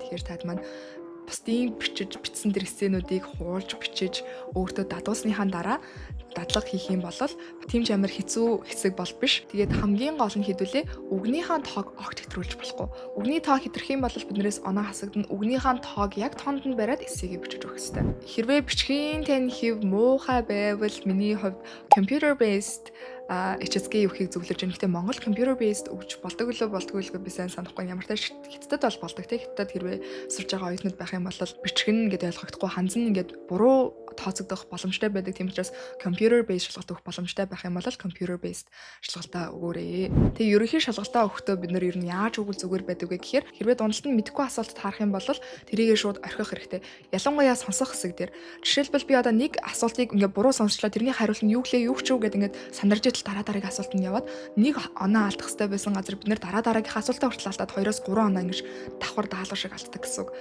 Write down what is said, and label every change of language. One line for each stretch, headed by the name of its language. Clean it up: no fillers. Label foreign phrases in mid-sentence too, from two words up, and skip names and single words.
Mongolian: Тэгэхээр таад маань бусдын бичсэн тэр эссенүүдийг хуулж бичиж өөртөө дадуулсныхаа дараа дадлага хийх юм бол тийм ч амар хэцүү хэсэг бол биш. Тэгээд хамгийн гол нь хэдүүлээ үгнийхээ тоог огт хэтрүүлж болохгүй. Үгний тоог хэтрэх юм бол биднээс оноо хасагдана. Үгнийхээ тоог яг тоонд нь бариад эссэгийг бичиж өгөх хэрэгтэй. Хэрвээ бичгийн тань хэв муухай байвал миний хувьд
English: computer based
Mongolian: HSK юухыг зөвлөж байна. Гэхдээ Монгол
English: computer based
Mongolian: өгч болдог болдгоо би сайн санахгүй. Ямар ч хятадд бол болдог те. Хятадд хэрвээ сурж байгаа оюутнууд байх юм бол бичих нь ингээд ойлгохдохгүй ханзан ингээд буруу тооцогдох боломжтой байдаг. Тийм учраас
English: computer based
Mongolian: шалгалт өгөх боломжтой байх юм бол
English: computer based
Mongolian: шалгалтаа өгөөрэй. Тэгээ ерөнхий шалгалтаа өгөхдөө бид нэр ер нь яаж өгвөл зүгээр байдаг вэ гэхээр хэрвээ дундалт нь мэдэхгүй асуултад харах юм бол тэрийгээ шууд орхих хэрэгтэй. Ялангуяа сонсох хэсэг дээр. Жишээлбэл би одоо нэг асуултыг ингээд буруу сонсчлоо тэрний хариулт нь юу гэлээ юу ч юу гэдэг ингээд сандарж дараагийн асуулт нь яваад нэг оноо алдах хэрэгтэй байсан газар бид нэр дараагийнхаа асуултаа хүртэл алдаад 2-3 оноо ингэж давхар даалгавар шиг алддаг гэсэн үг.